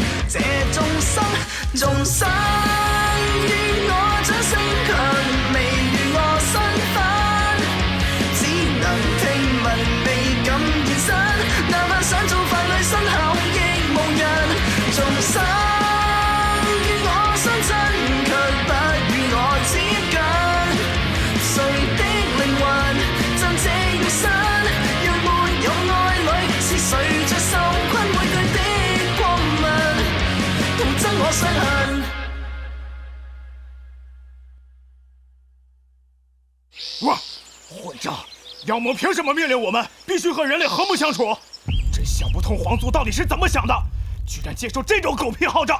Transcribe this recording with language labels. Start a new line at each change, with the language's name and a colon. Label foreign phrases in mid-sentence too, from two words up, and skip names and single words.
Chinese: 這眾生於我掌聲強，未如我身份，只能聽聞未敢現身，哪怕想做傀儡身後亦無人。眾生於我相親，卻不與我接近，誰的靈魂暫借肉身？若沒有愛侶，是誰在受困畏懼的光紋？徒增我傷痕。哇，混账！妖魔凭什么命令我们必须和人类和睦相处？真想不通皇族到底是怎么想的，居然接受这种狗屁号召！